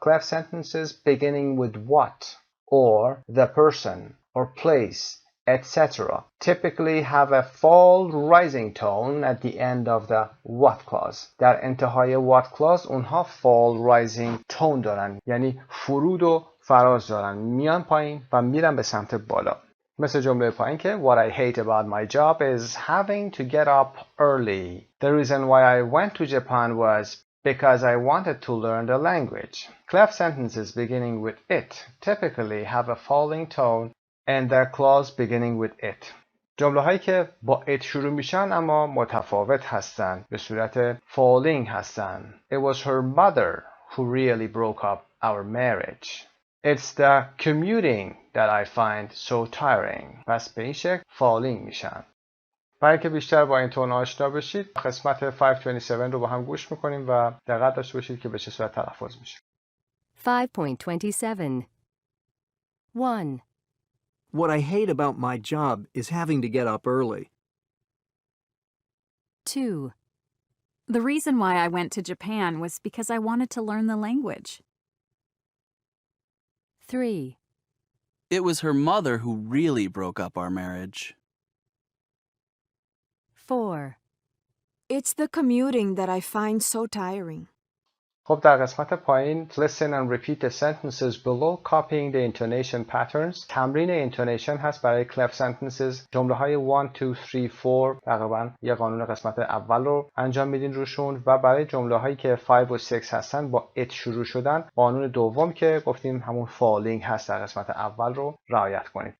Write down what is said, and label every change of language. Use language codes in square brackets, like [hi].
[en] Cleft sentences beginning with what or the person or place etc. typically have a fall rising tone at the end of the what clause. [fa] در انتهای what clause اونها fall rising tone دارن، یعنی فرود و فراز دارن، میان پایین و میرن به سمت بالا. مثل جمله پایین که [en] What I hate about my job is having to get up early. The reason why I went to Japan was because I wanted to learn the language. Cleft sentences beginning with it typically have a falling tone and their clause beginning with it. [fa] جمله هایی که با it شروع میشن اما متفاوت هستن، به صورت falling هستن. [en] It was her mother who really broke up our marriage. It's the commuting that I find so tiring. [fa] پس به این شکل falling میشن. برای که بیشتر با این تون آشنا بشید قسمت 527 رو با هم گوش میکنیم و دقت داشته باشید که به چه صورت تلفظ میشه. [en] 5.27 1. What I hate about my job is having to get up early. 2. The reason why I went to Japan was because I wanted to learn the language. 3. It was her mother who really broke up our marriage. 4. It's the commuting that I find so tiring. [fa] خب در قسمت پایین [en] listen and repeat the sentences below copying the intonation patterns. [fa] تمرین intonation هست برای cleft sentences. جمله های 1, 2, 3, 4 تقریبا یه قانون قسمت اول رو انجام میدین روشون و برای جمله هایی که 5 و 6 هستن با it شروع شدن قانون دوم که گفتیم همون falling هست در قسمت اول رو رعایت کنید.